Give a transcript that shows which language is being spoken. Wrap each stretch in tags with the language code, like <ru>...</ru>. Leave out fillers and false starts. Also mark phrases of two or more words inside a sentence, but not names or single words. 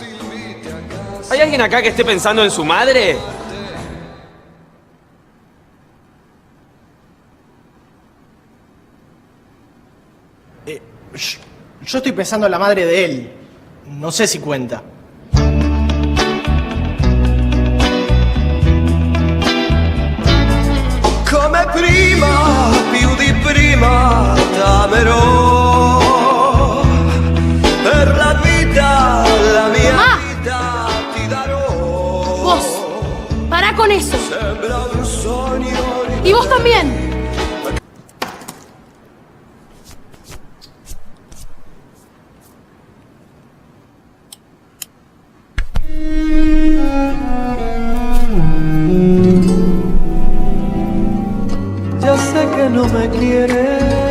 <es>¿Hay alguien acá que esté pensando en su madre? Yo estoy pensando en la madre de él. No sé si cuenta.</es> <it>Come prima, più di prima t'amerò. Per la vita, la mia vita ti darò.</it> <es>Vos, pará con eso.</es> <it>Sembra un sogno.</it> <es>Y vos también. Ya sé que no me quieres,</es>